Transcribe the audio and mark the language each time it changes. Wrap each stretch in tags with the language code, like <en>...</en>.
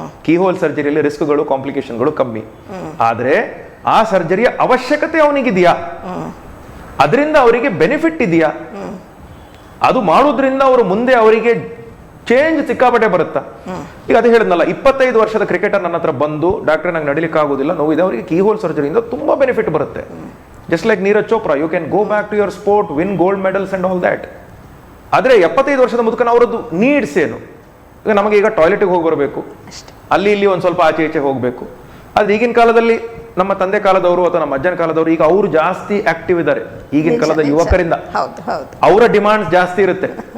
<kn>Keyhole ಸರ್ಜರಿಯಲ್ಲಿ ರಿಸ್ಕ್ಗಳು, ಕಾಂಪ್ಲಿಕೇಶನ್ಗಳು ಕಮ್ಮಿ. ಆದ್ರೆ ಆ ಸರ್ಜರಿಯ ಅವಶ್ಯಕತೆ ಅವನಿಗಿದೆಯಾ, ಅದರಿಂದ ಅವರಿಗೆ ಬೆನಿಫಿಟ್ ಇದೆಯಾ, ಅದು ಮಾಡೋದ್ರಿಂದ ಅವರು ಮುಂದೆ ಅವರಿಗೆ ಚೇಂಜ್ ಸಿಕ್ಕಾಪಟ್ಟೆ ಬರುತ್ತಾ? ಈಗ ಅದೇ ಹೇಳಿದ್ನಲ್ಲ, 25 ವರ್ಷದ ಕ್ರಿಕೆಟರ್ ನನ್ನ ಹತ್ರ ಬಂದು ಡಾಕ್ಟರ್ ನಂಗೆ ನಡಿಲಿಕ್ಕೆ ಆಗೋದಿಲ್ಲ, ನೋವಿದೆ, ಅವರಿಗೆ ಕೀಹೋಲ್ ಸರ್ಜರಿಯಿಂದ ತುಂಬಾ ಬೆನಿಫಿಟ್ ಬರುತ್ತೆ.</kn> <en>Just like Neeraj Chopra, you can go back to your sport, win gold medals and all that.</en> <kn>ಆದರೆ 75 ವರ್ಷದ ಮುದುಕನ ಅವರದ್ದು ನೀಡ್ಸ್ ಏನು? ಈಗ ನಮಗೆ ಈಗ ಟಾಯ್ಲೆಟ್ಗೆ ಹೋಗಿ ಬರಬೇಕು, ಅಲ್ಲಿ ಇಲ್ಲಿ ಒಂದು ಸ್ವಲ್ಪ ಆಚೆ ಈಚೆ ಹೋಗಬೇಕು. ಆದರೆ ಈಗಿನ ಕಾಲದಲ್ಲಿ ನಮ್ಮ ತಂದೆ ಕಾಲದವರು ಅಥವಾ ನಮ್ಮ ಅಜ್ಜನ ಕಾಲದವರು ಈಗ ಅವರು ಜಾಸ್ತಿ ಆಕ್ಟಿವ್ ಇದ್ದಾರೆ. ಈಗಿನ ಕಾಲದ ಯುವಕರಿಂದ ಅವರ ಡಿಮಾಂಡ್ಸ್ ಜಾಸ್ತಿ ಇರುತ್ತೆ.</kn>